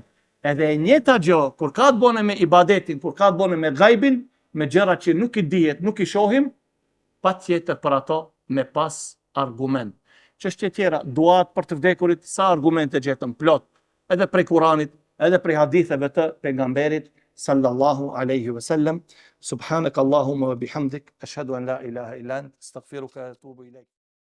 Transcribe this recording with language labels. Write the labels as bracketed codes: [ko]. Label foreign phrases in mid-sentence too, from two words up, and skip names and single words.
[sq] Edhe e njëjta gjë, kur ka të bëne me ibadetin, kur ka të bëne me gajbin, me gjëra që nuk i dihet, nuk i shohim, patjetër për ato me pas argument. Çështje tjera, duat për të vdekurit, sa argumente gjetëm plot, edhe prej Kuranit, edhe prej haditheve të pejgamberit [ar] صلى الله عليه وسلم. سبحانك اللهم وبحمدك أشهد أن لا إله إلا أنت أستغفرك وأتوب إليك.